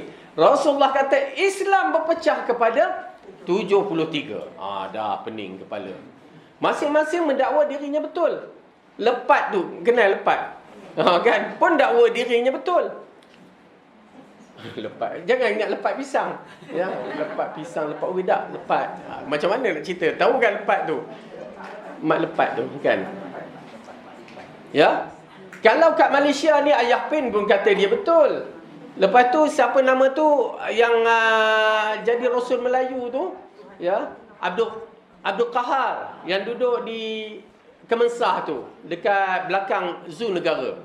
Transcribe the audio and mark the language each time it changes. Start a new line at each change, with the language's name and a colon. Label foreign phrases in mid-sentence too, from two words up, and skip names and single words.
Malay: Rasulullah kata Islam berpecah kepada 73. Dah pening kepala. Masing-masing mendakwa dirinya betul. Lepat tu, kenal lepat. Kan? Pun dakwa dirinya betul. Lepat. Jangan ingat lepat pisang. Ya, lepat pisang, lepat wedak, lepat. Macam mana nak cerita? Tahu kan lepat tu? mak lepat tu kan. Ya. Kalau kat Malaysia ni Ayah Pin pun kata dia betul. Lepas tu siapa nama tu yang jadi Rasul Melayu tu, ya, Abdul Qahar yang duduk di Kemensah tu dekat belakang Zoo Negara.